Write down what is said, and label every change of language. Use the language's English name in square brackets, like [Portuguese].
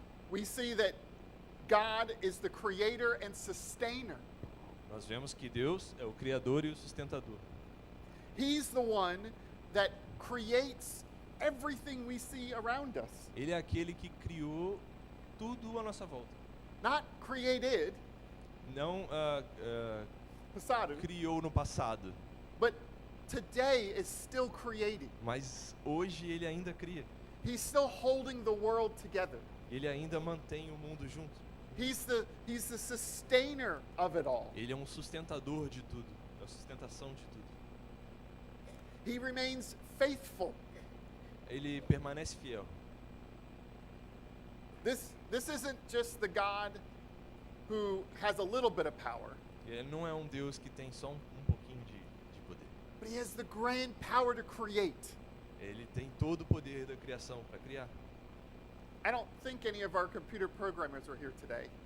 [English] we see that God is the creator and sustainer. [Portuguese] nós vemos que Deus é o criador e o sustentador. [English] He's the one that creates everything we see around us. [Portuguese] Ele é aquele que criou tudo à nossa volta. [English] Not created, [Portuguese] Não Pasadu, criou no passado, [English] but today is still creating. [Portuguese] mas hoje ele ainda cria. [English] He's still holding the world together. [Portuguese] Ele ainda mantém o mundo junto. [English] He's the sustainer of it all. [Portuguese] Ele é um sustentador de tudo, é a sustentação de tudo. [English] He remains faithful. [Portuguese] Ele permanece fiel. [English] This isn't just the God who has a little bit of power, [Portuguese] Ele não é um Deus que tem só um pouquinho de poder. [English] but he has the grand power to create. [Portuguese] Ele tem todo o poder da criação para criar. [English] I don't think any of our computer programmers are here today.